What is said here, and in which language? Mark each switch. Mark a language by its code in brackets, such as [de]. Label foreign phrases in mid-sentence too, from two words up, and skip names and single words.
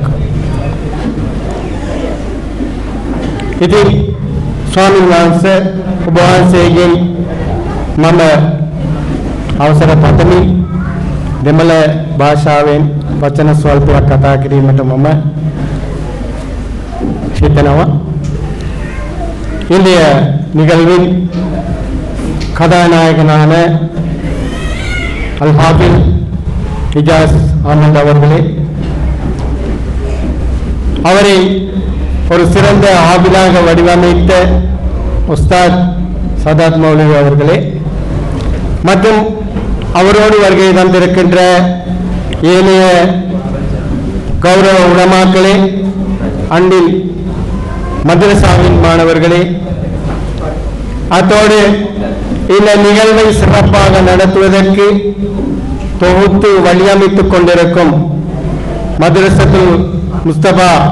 [si] ඉතින් ස්වාමීන් වහන්සේ ඔබ වහන්සේගෙන් මම අවසර පතමි දෙමළ භාෂාවෙන් වචන ස්වල්පයක් කතා කිරීමට මම හිතනවා. [ta] இன்றைய நிகழ்வில் கதாநாயகனான அல்-ஹாஃபிஸ் ஹிஜாஸ் அஹமத் அவர்களே, அவரை ஒரு சிறந்த ஆபிலாக வடிவமைத்த உஸ்தாத் சதாத் மௌலவி அவர்களே மற்றும் அவரோடு வருகை தந்திருக்கின்ற ஏனைய கௌரவ உலமாக்களே, அன்பின் மதரசாவின் மாணவர்களே, அத்தோடு இந்த நிகழ்வை சிறப்பாக நடத்துவதற்கு தொகுத்து வழியமைத்துக் கொண்டிருக்கும் மதரசத்துல் முஸ்தபா